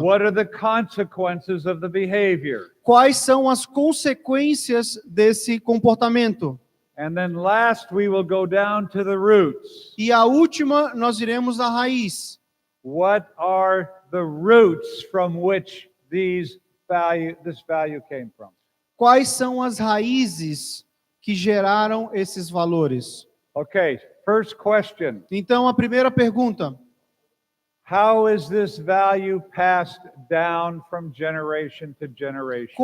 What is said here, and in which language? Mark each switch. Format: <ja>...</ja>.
<en>What are the consequences of the behavior?</en> <pt>Quais são as consequências desse comportamento?</pt> <en>And then last, we will go down to the roots.</en> <pt>E a última, nós iremos à raiz.</pt> <en>What are the roots from which this value came from?</en> <pt>Quais são as raízes que geraram esses valores?</pt> <en>Okay, first question.</en> <pt>Então, a primeira pergunta.</pt> <en>How is this value passed down from generation to generation?</en>